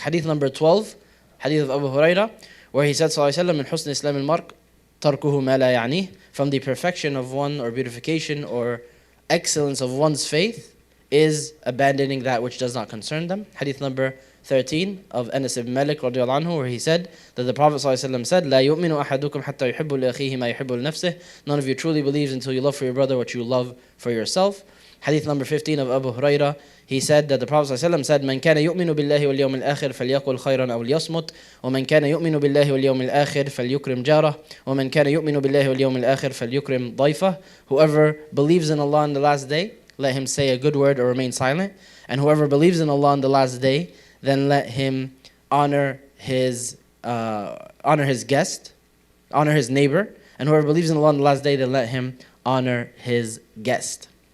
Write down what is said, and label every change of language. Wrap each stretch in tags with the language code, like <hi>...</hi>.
<en>Hadith number 12, hadith of Abu Hurairah, where he said, sallallahu alaihi wasallam,</en> <ar>min husn islam al-mar' tarkuhu ma la ya'nih,</ar> <en>from the perfection of one or beautification or excellence of one's faith is abandoning that which does not concern them. Hadith number 13 of Anas ibn Malik radiallahu anhu, where he said that the Prophet ﷺ said,</en> <ar>لا يؤمن أحدكم حتى يحب لأخيه ما يحب لنفسه.</ar> <en>None of you truly believes until you love for your brother what you love for yourself. Hadith number 15 of Abu Hurairah, he said that the Prophet ﷺ said,</en> <ar>من كان يؤمن بالله واليوم الآخر فليقل خيرا أو ليصمت ومن كان يؤمن بالله واليوم الآخر فليكرم جاره ومن كان يؤمن بالله واليوم الآخر فليكرم ضيفه.</ar> <en>Whoever believes in Allah on the last day, let him say a good word or remain silent. And whoever believes in Allah on the last day, then let him honor his guest, honor his neighbor. And whoever believes in Allah on the last day, then let him honor his guest.</en>